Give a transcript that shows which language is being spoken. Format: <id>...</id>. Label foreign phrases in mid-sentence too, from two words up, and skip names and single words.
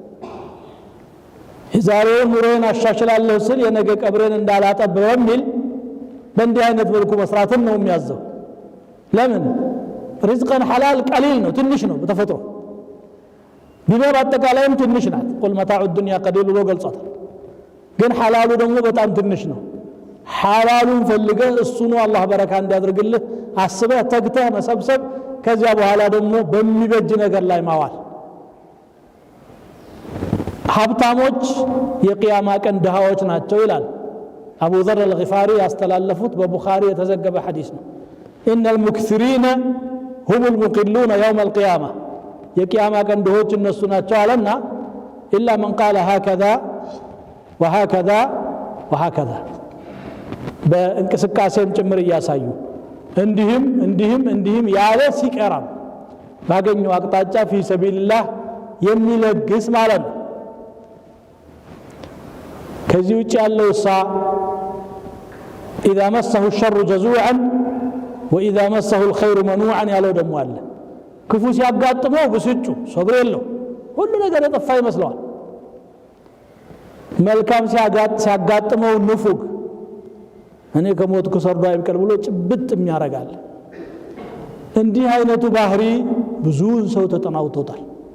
<am>የዛሬውን ኑሮን አሻሽላለሁ ስል የነገ ቀብሬን እንዳላጠብ በሚል በእንዲህ አይነት መልኩ መስራትን ነው የሚያዘው ለምን ሪዝቅን ሐላል ቀሊል ነው ትንሽ ነው በተፈጥሮ ቢኖር አጠቃላይም ትንሽ ናት</am> <ar>قل متاع الدنيا قليل</ar> <am>ብሎ ገልጿታል ግን ሐላሉ ደግሞ በጣም ትንሽ ነው ሐላሉን ፈልገህ እሱ ነው አላህ በረካ እንዲያደርግልህ አስበህ ተግተህ መሰብሰብ ከዚያ በኋላ ደግሞ በሚበጅ ነገር ላይ ማዋል ሀብታሞች የቂያማ ቀን ድሃዎች ናቸው ይላል አቡ ዘር አልጊፋሪ ያስተላለፉት በቡኻሪ የተዘገበ ሐዲስ ነው</am> <ar>إن المكثرين هم المقلون يوم القيامة</ar> <am>የቂያማ ቀን ድሆች እነሱ ናቸው አለና</am> <ar>إلا من قال هكذا وهكذا وهكذا</ar> <am>በእንቅስቃሴም ጭምር እያሳዩ እንዲህም ያለ ሲቀራም ባገኘው አቅጣጫ</am> <ar>في سبيل الله</ar> <am>የሚለግስ ማለት ነው ከዚህ ውጭ ያለው</am> <ar>إذا مسه الشر جزوعا وإذا مسه الخير منوعا</ar> <am>ያለው ደሞ አለ ክፉ ሲያጋጥመው ብስጩ ሶብር የለው ሁሉ ነገር የጠፋ ይመስለዋል መልካም ሲያጋጥመው ንፉግ እኔ ከሞትኩ ሰርዶ አይብቀል ብሎ ጭብጥ የሚያረጋል እንዲህ አይነቱ ባህሪ ብዙውን ሰው ተጠናውቶታል</am>